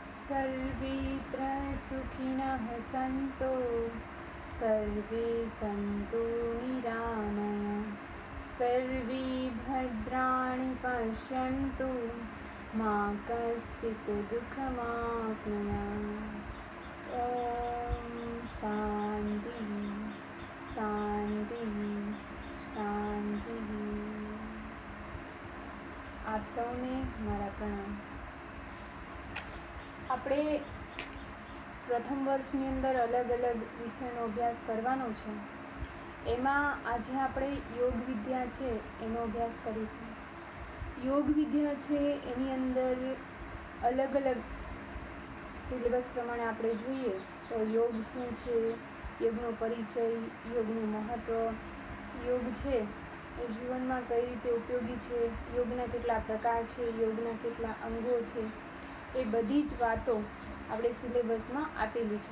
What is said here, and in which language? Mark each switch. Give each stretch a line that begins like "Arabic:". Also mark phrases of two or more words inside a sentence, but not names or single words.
Sanskrit: सर्वेत्र सुखिनः सन्तु सर्वे सन्तु निरामया सर्वे भद्राणि पश्यन्तु मा कश्चित् दुःखमाप्नुयात्। ॐ शान्ति शान्ति शान्ति।
Gujarati: આપ સૌને મારા પ્રણામ। આપણે પ્રથમ વર્ષની અંદર અલગ અલગ વિષયનો અભ્યાસ કરવાનો છે. એમાં આજે આપણે યોગ વિદ્યા છે એનો અભ્યાસ કરીશું. યોગ વિદ્યા છે એની અંદર અલગ અલગ સિલેબસ પ્રમાણે આપણે જોઈએ તો યોગ શું છે, યોગનો પરિચય, યોગનું મહત્ત્વ, યોગ છે એ જીવનમાં કઈ રીતે ઉપયોગી છે, યોગના કેટલા પ્રકાર છે, યોગના કેટલા અંગો છે, એ બધી જ વાતો આપણે સિલેબસમાં આપેલી છે.